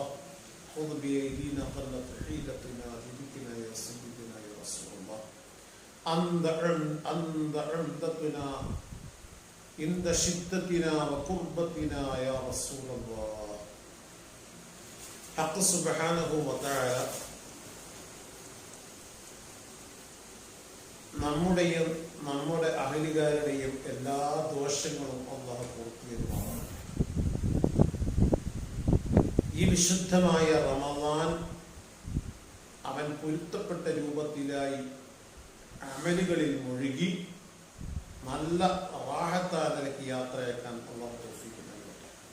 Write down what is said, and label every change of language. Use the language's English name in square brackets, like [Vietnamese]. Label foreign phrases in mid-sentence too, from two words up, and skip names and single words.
[Arabic] خذ بأيدينا قلت حيلتنا بذكرنا يا سيدنا يا رسول الله. أنت عمدتنا عند شدتنا وقربتنا يا رسول الله. حق سبحانه وتعالى [Malayalam] നമ്മുടെയും നമ്മുടെ അഹലികാരുടെയും എല്ലാ ദോഷങ്ങളും അല്ലാഹു പൂർത്തിയാക്കുമാറാകട്ടെ. ഈ വിശുദ്ധമായ റമളാൻ അവൻ പൊരുത്തപ്പെട്ട രൂപത്തിലായി അമലുകളിൽ മുഴുകി നല്ല റാഹത്താലേക്ക് യാത്രയാക്കാൻ അല്ലാഹു തൗഫീഖ് നൽകട്ടെ.